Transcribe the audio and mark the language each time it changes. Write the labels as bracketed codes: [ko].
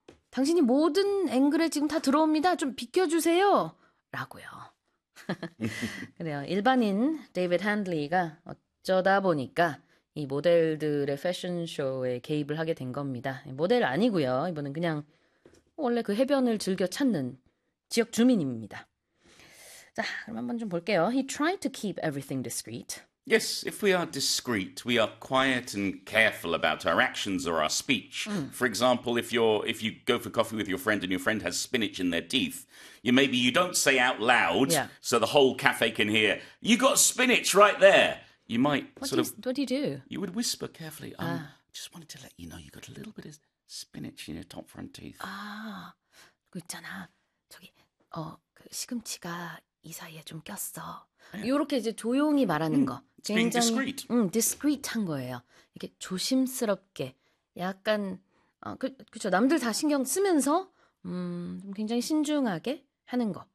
[ko] 당신이 모든 앵글에 지금 다 들어옵니다. 좀 비켜주세요. 라고요. 그래요. 일반인 데이빗 핸들리가 어쩌다 보니까 이 모델들의 패션쇼에 개입을 하게 된 겁니다. 모델 아니고요. 이분은 그냥 원래 그 해변을 즐겨 찾는 지역 주민입니다. [en] 자, 그럼 한번 좀 볼게요. He tried to keep everything discreet. Yes, if we are discreet, we are quiet and careful about our actions or our speech. For example, if you go for coffee with your friend and your friend has spinach in their teeth, you don't say out loud, so the whole cafe can hear, "You got spinach right there." You might What do you do? You would whisper carefully, "I just wanted to let you know you got a little bit of spinach in your top front teeth." [ko] 아, 그 있잖아. 저기, 그 시금치가 이 사이에 좀 꼈어. 이렇게 이제 조용히 말하는 거. [en] It's 굉장히, being discreet. [ko] Discreet 한 거예요. 이렇게 조심스럽게, 약간, 그쵸. 남들 다 신경 쓰면서, 좀 굉장히 신중하게 하는 거.